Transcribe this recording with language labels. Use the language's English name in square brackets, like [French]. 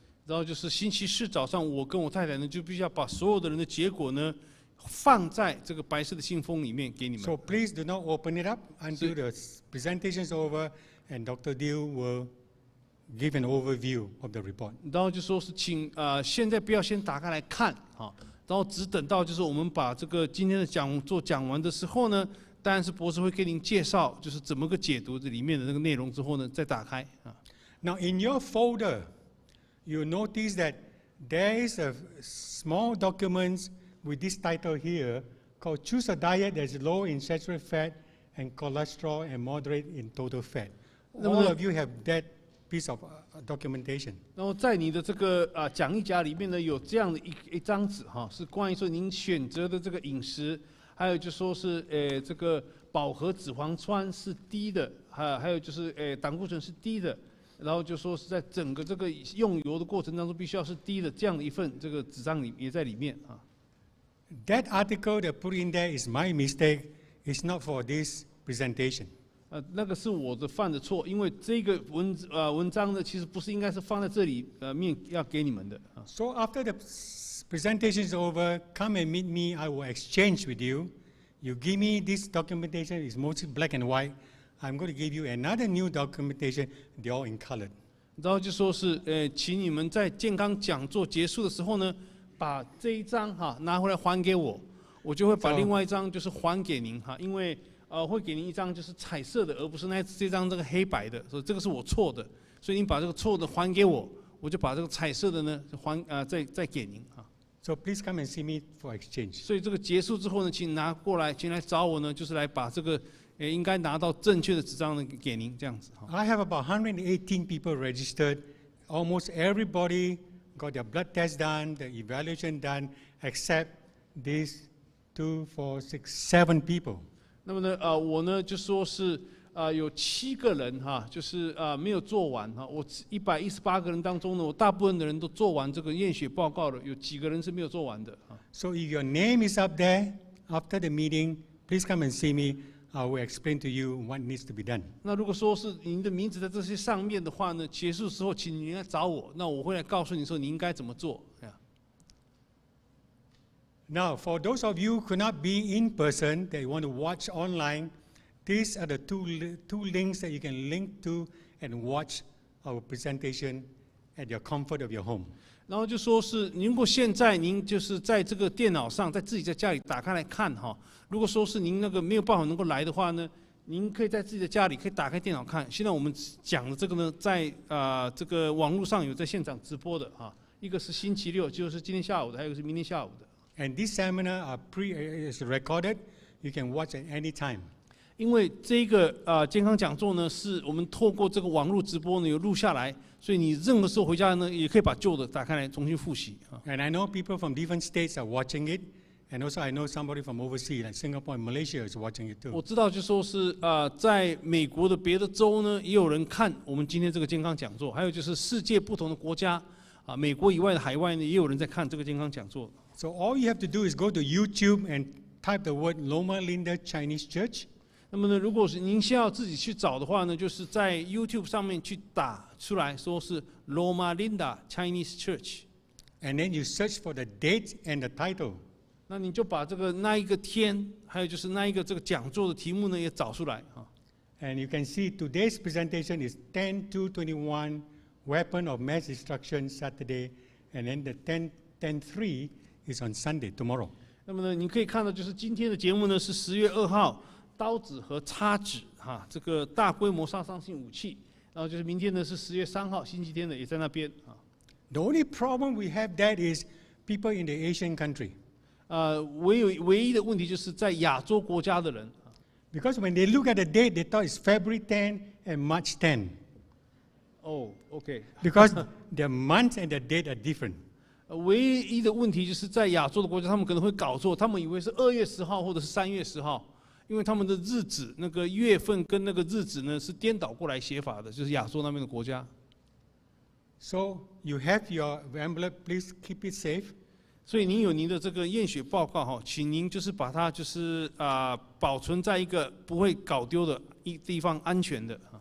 [Chinese] 然后就是星期四早上，我跟我太太呢就必须要把所有的人的结果呢放在这个白色的信封里面给你们。 [English] So please do not open it up until the presentation is over, and Dr. Dill will give an overview of the report. [Chinese] 然后就说是请现在不要先打开来看啊，然后只等到就是我们把这个今天的讲座讲完的时候呢，当然是博士会给您介绍就是怎么个解读这里面的那个内容之后呢，再打开啊。 [English] Now in your folder, you notice that there is a small document with this title here called "Choose a Diet That is Low in Saturated Fat and Cholesterol and Moderate in Total Fat." All of you have that piece of documentation. [Chinese] 然后在你的这个讲义夹里面呢，有这样的一张纸哈，是关于说您选择的这个饮食，还有就说是这个饱和脂肪酸是低的，还有就是胆固醇是低的，然后就说是在整个这个用油的过程当中必须要是低的，这样的一份这个纸张也在里面啊。 [English] That article that put in there is my mistake. It's not for this presentation. [Chinese] 那个是我的犯的错，因为这个文章呢，其实不是应该是放在这里面要给你们的。 [English] So after the presentation is over, come and meet me. I will exchange with you. You give me this documentation. It's mostly black and white. I'm going to give you another new documentation. They're all in colored. [Chinese] 然后就说是请你们在健康讲座结束的时候呢，把这一张拿回来还给我，我就会把 [English] So- [Chinese] 另外一张就是还给您因为会给您一张就是彩色的，而不是这张这个黑白的，所以这个是我错的，所以您把这个错的还给我，我就把这个彩色的呢再给您 [English] So please come and see me for exchange. [Chinese] 所以这个结束之后呢，请拿过来，请来找我呢，就是来把这个应该拿到正确的纸张呢给您这样子 [English] I have about 118 people registered. Almost everybody got their blood test done, the evaluation done, except these 2, 4, 6, 7 people. [Chinese] 那么呢，我呢就说是有7个人就是没有做完我118个人当中呢，我大部分的人都做完这个验血报告了，有几个人是没有做完的 [English] So if your name is up there after the meeting, please come and see me. I will explain to you what needs to be done. [Chinese] 那如果说是您的名字在这些上面的话呢，结束之后请您来找我，那我会来告诉你说你应该怎么做。 [English] Now, for those of you who could not be in person, that you want to watch online, these are the two links that you can link to and watch our presentation at your comfort of your home. [Chinese] 然后就说是，如果现在您就是在这个电脑上，在己在家里打开来看如果说是您那个没有办法能够来的话呢，您可以在自己的家里可以打开电脑看。现在我们讲的这个呢，在这个网络上有在现场直播的一个是星期六，就是今天下午的，还有一个是明天下午的。 [English] And this seminar is recorded. You can watch at any time. [Chinese] 因为这个健康讲座呢，是我们透过这个网络直播呢有录下来，所以你任何时候回家呢，也可以把旧的打开来重新复习 [English] And I know people from different states are watching it. And also I know somebody from overseas, like Singapore and Malaysia, is watching it [Chinese] 我 [English] too. [Chinese] 知道就说是在美国的别的州呢，也有人看我们今天这个健康讲座，还有就是世界不同的国家美国以外的海外呢，也有人在看这个健康讲座。 [English] So all you have to do is go to YouTube and type the word Loma Linda Chinese Church. [Chinese] 那么呢，如果是您先要自己去找的话呢，就是在 YouTube 上面去打出来说是 Loma Linda Chinese Church， [English] And then you search for the date and the title. [Chinese] 那你就把那一个天，还有就是那一个这个讲座的题目呢也找出来 [English] And you can see today's presentation is 10-2-21, weapon of mass destruction Saturday, and then the 10-3 is on Sunday, tomorrow. [Chinese] 那么呢，你可以看到就是今天的节目呢是10月2号，刀子和叉子这个大规模杀伤性武器，然后就是明天呢是10月3号，星期天的也在那边 [English] The only problem we have that is people in the Asian country. [Chinese] 唯一的问题就是在亚洲国家的人。 [English] Because when they look at the date, they thought it's February 10 and March 10. OK。 Because the month and the date are different. [Chinese] 唯一的问题就是在亚洲的国家，他们可能会搞错，他们以为是2月10号或者是3月10号，因为他们的日子那个月份跟那个日子呢是颠倒过来写法的，就是亚洲那边的国家。 [English] So you have your envelope, please keep it safe. [Chinese] 所以您有您的这个验血报告请您就是把它就是保存在一个不会搞丢的地方，安全的